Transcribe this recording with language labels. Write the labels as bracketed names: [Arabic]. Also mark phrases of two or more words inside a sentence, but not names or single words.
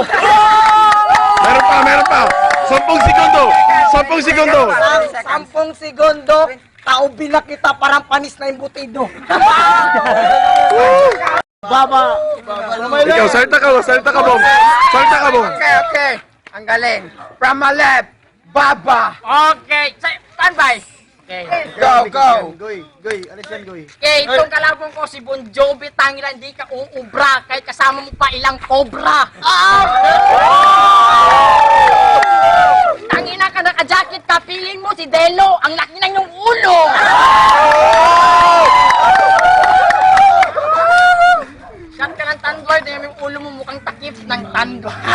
[Filipino] Meron pa. 10 segundo. 10 segundo, taubi na kita parang panis na imbutido. Baba. Ikaw, salta ka, Bong. Okay. Ang galing. [English] From my left, Baba. Okay, standby. Okay. Go. [Filipino] Goy, alis yan, Goy. Okay, itong kalabong ko si Bon Jovi, tangina hindi ka uubra, kahit kasama mo pa ilang cobra. Tangina ka naka-jacket ka, piling mo si Delo, ang laki ng yung ulo. Shot ka ng tandor, dahil yung ulo mo mukhang takip ng tandor.